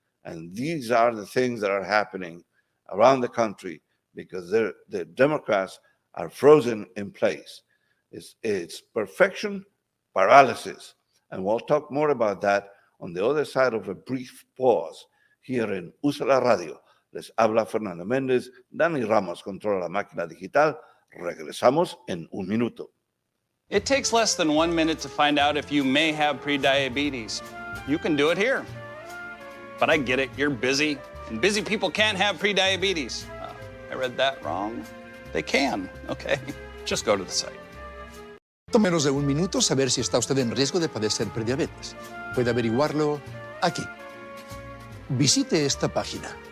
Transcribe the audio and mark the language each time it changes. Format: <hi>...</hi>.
<en>And these are the things that are happening around the country, because the Democrats are frozen in place. It's perfection, paralysis. And we'll talk more about that on the other side of a brief pause here en Usa la Radio.</en> <es>Les habla Fernando Mendez, Dani Ramos controla la máquina digital. Regresamos en un minuto.</es> <en>It takes less than 1 minute to find out if you may have prediabetes. You can do it here. But I get it, you're busy, and busy people can't have prediabetes. I read that wrong. They can, okay? Just go to the site.</en> <es>Menos de 1 minuto saber si está usted en riesgo de padecer prediabetes. Puede averiguarlo aquí. Visite esta página.</es>